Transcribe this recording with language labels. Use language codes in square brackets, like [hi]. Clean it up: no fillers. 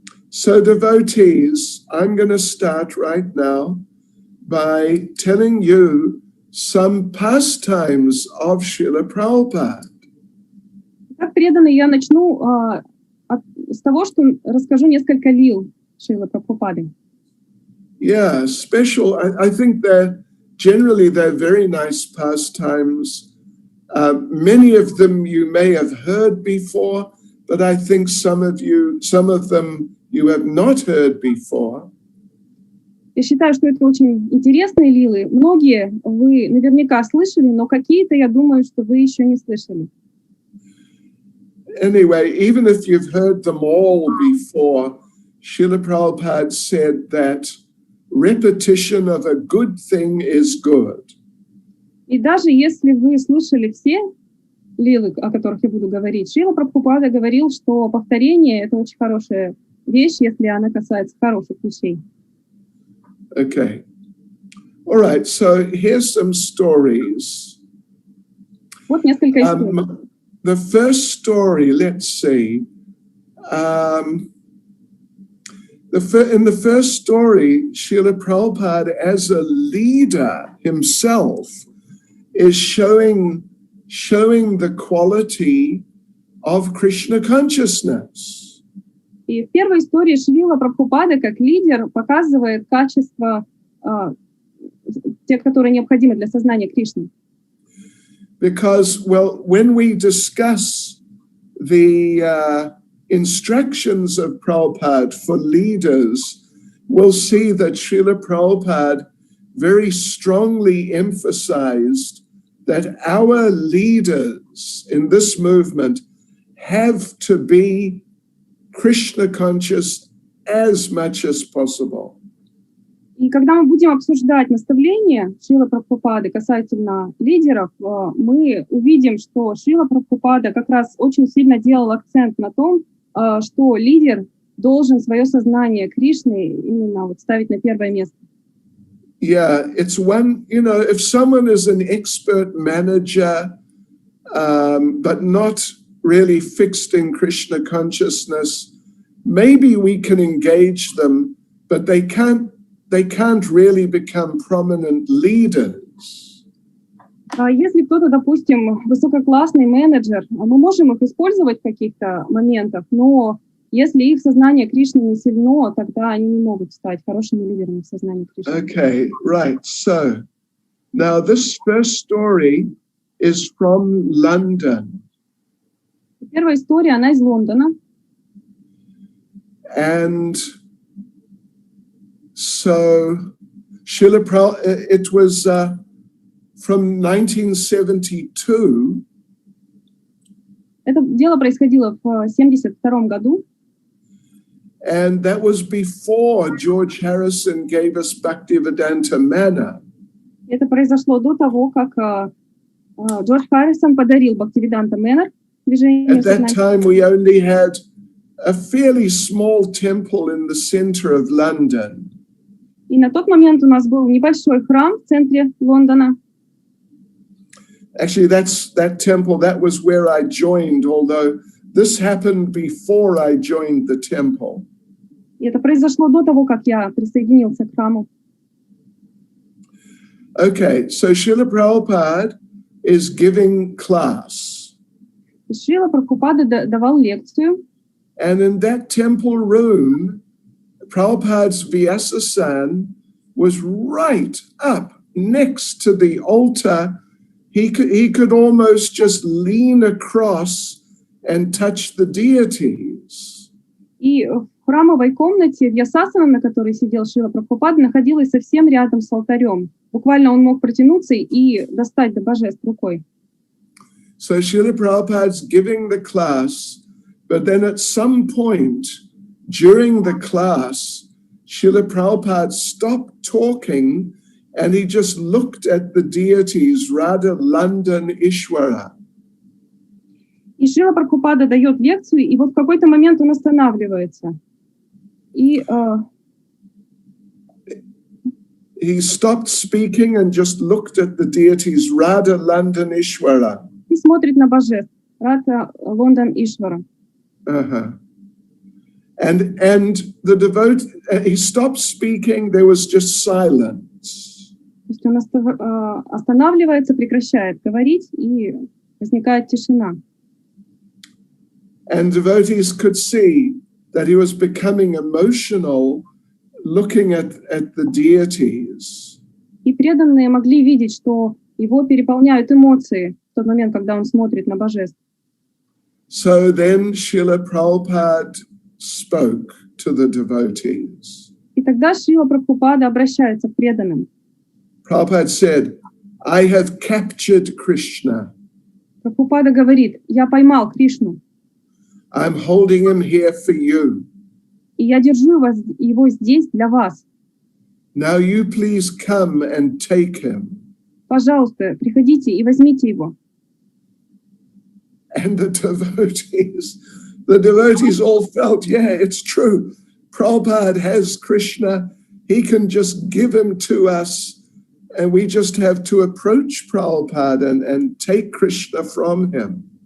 [en] So devotees, I'm going to start right now by telling you some pastimes of Srila Prabhupada. [ru] Как преданный, я начну с того, что расскажу несколько лил Шрилы Прабхупады. [en] Yeah, special. I think generally they're very nice pastimes. Many of them you may have heard before, but I think some of them you have not heard before. [ru] Я считаю, что это очень интересные лилы. Многие вы наверняка слышали, но какие-то, я думаю, что вы еще не слышали. [en] Anyway, even if you've heard them all before, Srila Prabhupada said that repetition of a good thing is good. [ru] И даже если вы слышали все лилы, о которых я буду говорить, Шрила Прабхупада говорил, что повторение — это очень хорошая вещь, если она касается хороших вещей. [en] Okay. All right, so here's some stories. [ru] Вот несколько историй. [en] The first story, let's see. In the first story, Srila Prabhupada, as a leader himself, is showing the quality of Krishna consciousness. [ru] И в первой истории Шрила Прабхупада как лидер показывает качества, те, которые необходимы для сознания Кришны. [en] Because, well, when we discuss the instructions of Prabhupada for leaders, we'll see that Srila Prabhupada very strongly emphasized that our leaders in this movement have to be Krishna conscious as much as possible. [ru] И когда мы будем обсуждать наставления Шрила Прабхупады касательно лидеров, мы увидим, что Шрила Прабхупада как раз очень сильно делал акцент на том, что лидер должен свое сознание Кришны именно вот ставить на первое место. [en] Yeah, it's one, you know, if someone is an expert manager, but not really fixed in Krishna consciousness, maybe we can engage them, but they can't really become prominent leaders. [ru] Если кто-то, допустим, высококлассный менеджер, мы можем их использовать в каких-то моментах, но если их сознание Кришны не сильно, тогда они не могут стать хорошими лидерами в сознании Кришны. [en] Okay, right. So now this first story is from London. [ru] Первая история, она из Лондона. [en] And so Srila Prabhupada, it was from 1972. [ru] Это дело происходило в 1972 году. [en] And that was before George Harrison gave us Bhaktivedanta Manna. [ru] Это произошло до того, как Джордж Харрисон подарил Бхактивиданта Мэннер движению. [en] At that time, we only had a fairly small temple in the center of London. [ru] И на тот момент у нас был небольшой храм в центре Лондона. [en] Actually, that temple, that was where I joined, although this happened before I joined the temple. [ru] И это произошло до того, как я присоединился к храму. [en] Okay, so Srila Prabhupada is giving class. [ru] Шрила Прабхупада давал лекцию. [en] And in that temple room, Prabhupada's Vyasa-san was right up next to the altar. He could almost just lean across and touch the deities. [ru] И в храмовой комнате Вьясасана, на которой сидел Шрила Прабхупада, находилась совсем рядом с алтарем. Буквально он мог протянуться и достать до божеств рукой. [en] So Srila Prabhupada's giving the class, but then at some point during the class, Srila Prabhupada stopped talking and he just looked at the deities, Radha, London, Ishwara. [ru] И Шрила Прабхупада дает лекцию, и вот в какой-то момент он останавливается. И [en] he stopped speaking and just looked at the deities, Radha, London, Ishwara. [ru] И смотрит на божеств. Радха, Лондон, Ишвара. [en] And the devotee, he stopped speaking, there was just silence. [ru] То есть он останавливается, прекращает говорить, и возникает тишина. [en] And devotees could see that he was becoming emotional looking at the deities. [ru] И преданные могли видеть, что его переполняют эмоции в тот момент, когда он смотрит на божеств. [en] So then Srila Prabhupada spoke to the devotees. [ru] И тогда Шрила Прабхупада обращается к преданным. [en] Prabhupada said, I have captured Krishna. [ru] Прабхупада говорит: я поймал Кришну, [en] I'm holding him here for you. [ru] и я держу его здесь для вас. [en] Now you please come and take him. [ru] Пожалуйста, приходите и возьмите его. [en] And the devotees all felt, yeah, it's true. Prabhupada has Krishna. He can just give him to us. And we just have to approach Prabhupada and take Krishna from him.